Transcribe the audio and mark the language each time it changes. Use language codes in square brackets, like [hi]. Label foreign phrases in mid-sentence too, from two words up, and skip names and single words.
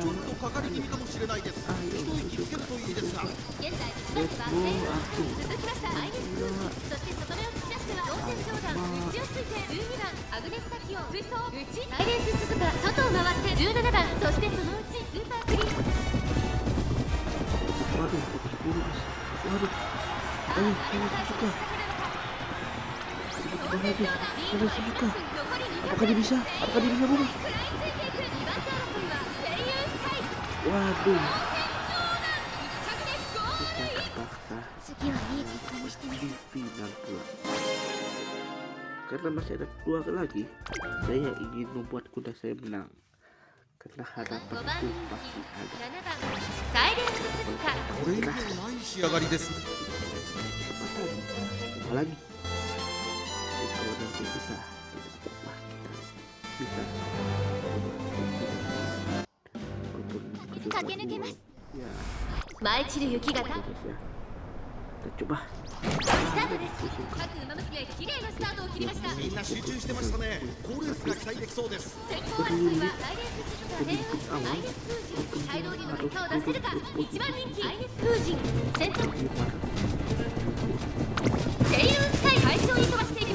[ja] ちょっとかかり気味かもしれないです。一息つけるといいですが。現在1番手はセイウスカイ。続きましたアイネス風神。そして外目を突き出してはローテンジョーダン。内をついて12番アグネスタキオン追走内サイレンススズカ。外を回って17番。そしてそのうちスーパークリーン。 [id] Waduh, fokus dulu guys. Waduh. Ayo, saya suka. Kita lagi. Saya suka. Apakah dia bisa? Apakah dia bisa bung? Waduh. Kita terpaksa di final pula. Karena masih ada 2 lagi, saya ingin membuat kuda saya menang. Karena harapan itu pasti ada. [ja] サイレンススズカ。これ以上ない仕上がりです。 [id] Apa lagi? Kalau nanti bisa, wah, kita bisa. Walaupun [ja] 駆け抜けます。 [id] Ya, [ja] 舞い散る雪型 [id] guys ya. Kita coba. [ja] スタートです。各馬娘綺麗なスタートを切りました。みんな集中してましたね。好レースが期待できそうです。先行争いはサイレンス鈴鹿編アイネス風神街道にも結果を出せるか。一番人気アイネス風神先頭セイユースカイ快調に飛ばしていきます。